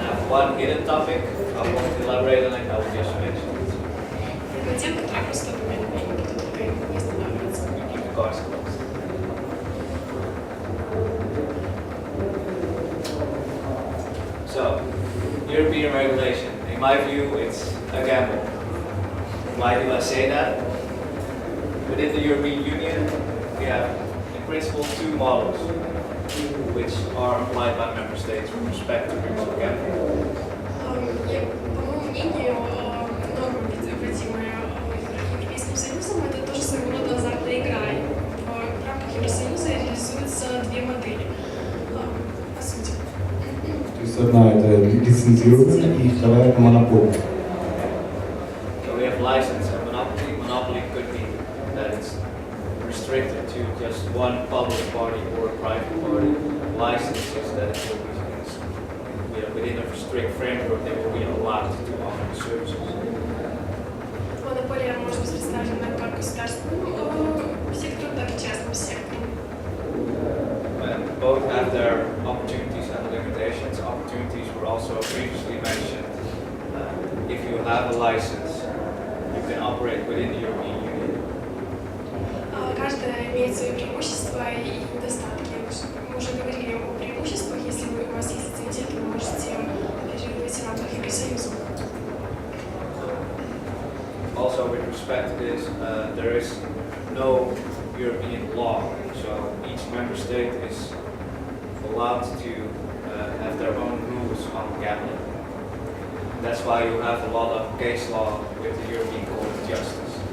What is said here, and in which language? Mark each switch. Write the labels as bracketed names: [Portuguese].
[English] One hidden topic, I won't elaborate on it, I will just mention it. [Russian] Это тема, которая просто не останавливается. [English] Keep the cards closed. So, European regulation, in my view, it's a gamble. Why do I say that? Within the European Union, we have, in principle, two models which are applied by member states with respect to remote gambling. [Russian] По моему мнению, нормы, вводимые Европейским Союзом, это тоже своего рода азартная игра. И в рамках Евросоюза реализуются две модели, по сути. То есть одна это лицензированная и вторая это монопольная. [English] So we have license and monopoly. Monopoly could be that it's restricted to just one public party or a private party. License is that it will be within a strict framework, they will be allowed to offer the services. [Russian] Монополия может быть представлена как государственным сектором, так и частным сектором. [English] And both have their opportunities and limitations. Opportunities were also previously mentioned. If you have a license, you can operate within the European Union. [Russian] Каждая имеет свои преимущества и недостатки. Мы уже говорили о преимуществах. Если у вас есть лицензия, то вы можете оперировать в рамках Евросоюза. [English] Also, with respect to this, there is no European law, so each member state is allowed to have their own rules on gambling. That's why you have a lot of case law with the European Court of Justice.